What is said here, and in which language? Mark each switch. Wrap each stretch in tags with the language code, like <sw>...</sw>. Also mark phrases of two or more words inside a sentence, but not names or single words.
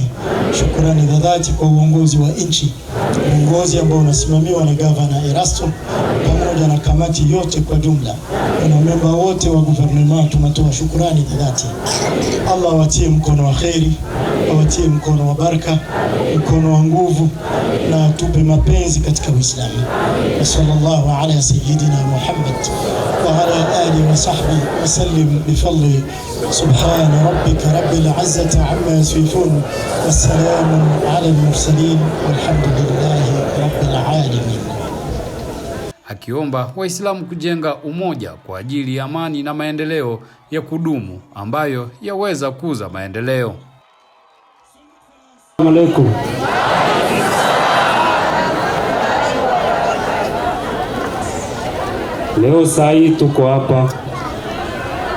<sw>Shukrani za dhati kwa uongozi wa nchi, uongozi ambao unasimamiwa na Gavana Erasto pamoja na kamati yote kwa jumla, na memba wote wa gouvernement. Tunatoa shukrani za dhati. Allah watie mkono wa kheri, watie mkono wa baraka, mkono wa nguvu, na tupe mapenzi katika Uislamu.</sw> <ar>صلى الله على سيدنا محمد وعلى آله وصحبه وسلم بفضل. سبحان ربك رب العزة عما يصفون والسلام على المرسلين والحمد لله رب العالمين.</ar> <sw>Akiomba Waislamu kujenga umoja kwa ajili ya amani na maendeleo ya kudumu ambayo yaweza kuza maendeleo.</sw> <ar>السلام عليكم.</ar> <sw>Leo saa hii tuko hapa</sw>